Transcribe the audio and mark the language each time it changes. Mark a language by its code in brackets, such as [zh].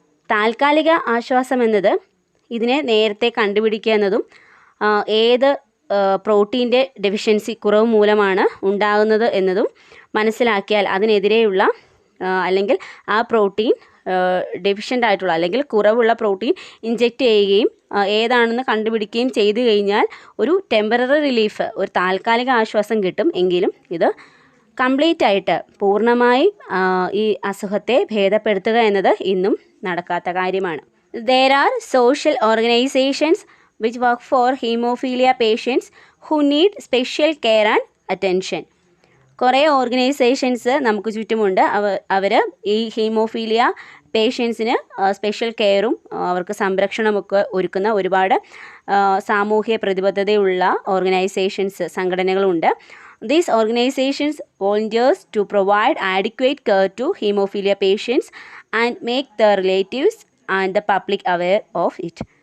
[ml] താൽക്കാലിക ആശ്വാസം എന്നത് ഇതിനെ നേരത്തെ കണ്ടുപിടിക്കുക എന്നതും ഏത് പ്രോട്ടീൻ്റെ ഡെഫിഷ്യൻസി കുറവ് മൂലമാണ് ഉണ്ടാകുന്നത് എന്നതും മനസ്സിലാക്കിയാൽ അതിനെതിരെയുള്ള അല്ലെങ്കിൽ ആ പ്രോട്ടീൻ ഡെഫിഷ്യൻ്റ് ആയിട്ടുള്ള അല്ലെങ്കിൽ കുറവുള്ള പ്രോട്ടീൻ ഇൻജെക്റ്റ് ചെയ്യുകയും ഏതാണെന്ന് കണ്ടുപിടിക്കുകയും ചെയ്തു കഴിഞ്ഞാൽ ഒരു ടെമ്പററി റിലീഫ്, ഒരു താൽക്കാലിക ആശ്വാസം കിട്ടും. എങ്കിലും ഇത് കംപ്ലീറ്റ് ആയിട്ട് പൂർണ്ണമായി ഈ അസുഖത്തെ ഭേദപ്പെടുത്തുക എന്നത് ഇന്നും നടക്കാത്ത കാര്യമാണ്. [en] There are social organizations which work for hemophilia patients who need special care and attention. [ml] കുറേ ഓർഗനൈസേഷൻസ് നമുക്ക് ചുറ്റുമുണ്ട്. അവർ ഈ ഹീമോഫീലിയ പേഷ്യൻസിന് സ്പെഷ്യൽ കെയറും അവർക്ക് സംരക്ഷണമൊക്കെ ഒരുക്കുന്ന ഒരുപാട് സാമൂഹ്യ പ്രതിബദ്ധതയുള്ള organisations, സംഘടനകളുണ്ട്. [en] These organizations volunteers to provide adequate care to hemophilia patients and make the relatives and the public aware of it.